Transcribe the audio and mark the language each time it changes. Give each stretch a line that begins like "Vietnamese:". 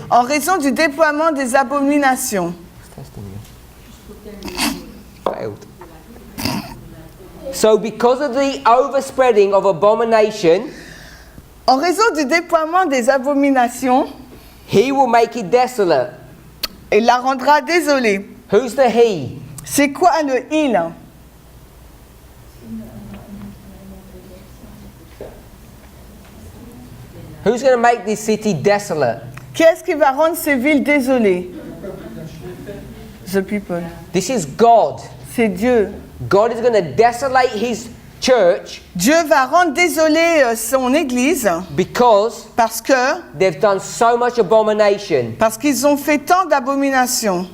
French: En raison du déploiement des abominations.
English: Failed. So because of the overspreading of abomination,
French: En raison du déploiement des abominations,
English: he will make it desolate.
French: il la rendra désolée.
English: Who's the he?
French: C'est quoi le il?
English: Who's going to make this city desolate?
French: Qui est-ce qui va rendre ces villes désolées?
English: The people. This is God.
French: C'est Dieu.
English: God is going to desolate his church
French: Dieu va rendre désolé son église
English: because
French: parce
English: they've done so much abomination.
French: qu'ils ont fait tant d'abominations.